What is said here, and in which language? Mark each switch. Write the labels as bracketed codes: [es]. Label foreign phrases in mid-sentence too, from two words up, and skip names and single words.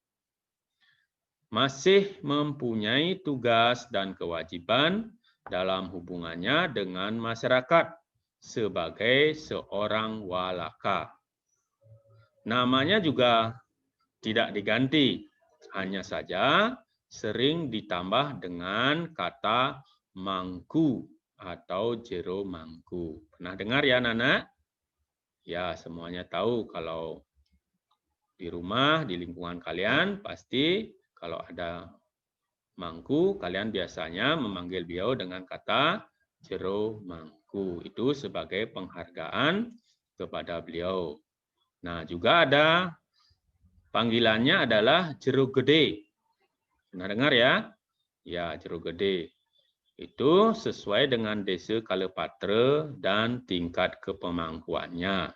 [id] Masih mempunyai tugas dan kewajiban dalam hubungannya dengan masyarakat sebagai seorang walaka. Namanya juga tidak diganti, hanya saja sering ditambah dengan kata mangku atau jero mangku. Pernah dengar ya, Nana? Ya, semuanya tahu kalau di rumah, di lingkungan kalian, pasti kalau ada mangku, kalian biasanya memanggil beliau dengan kata jero mangku. Itu sebagai penghargaan kepada beliau. Nah, juga ada panggilannya adalah jero gede. Pernah dengar ya? Ya, jero gede. Itu sesuai dengan desa Kalepatra dan tingkat kepemangkuannya.